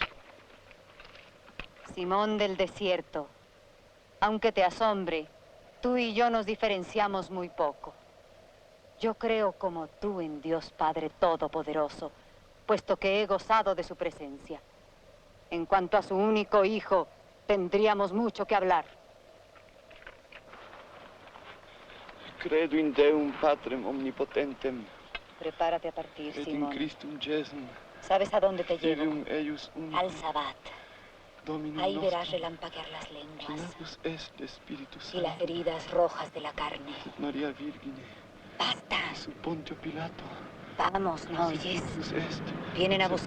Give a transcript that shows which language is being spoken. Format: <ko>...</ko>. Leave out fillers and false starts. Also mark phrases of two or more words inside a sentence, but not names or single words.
<es>Simón del desierto, aunque te asombre, tú y yo nos diferenciamos muy poco. Yo creo como tú en Dios Padre Todopoderoso, puesto que he gozado de su presencia. En cuanto a su único hijo, tendríamos mucho que hablar.</es> <la>Credo in Deum Patrem omnipotentem,</la> <es>Prepárate a partir,</es> <la>et in</la> <es>Simón.</es> <la>Christum Jesum,</la> <es>¿Sabes a dónde te llevo?</es> <la>filium eius unicum,</la> <es>Al Sabbat.</es> <la>Dominum</la> <es>Ahí verás</es> <la>nostrum,</la> <es>relampaguear las lenguas</es> <la>quinabus est de Spiritus</la> <es>y las</es> <la>Sancto,</la> <es>heridas rojas de la carne.</es> <la>et Maria Virgine,</la> <es>¡Basta!</es> <la>sub Pontio Pilato,</la> <es>Vamos, ¿no oyes?</es> <la>crucifixus est,</la> <es>Vienen a</es> <la>sepultus.</la>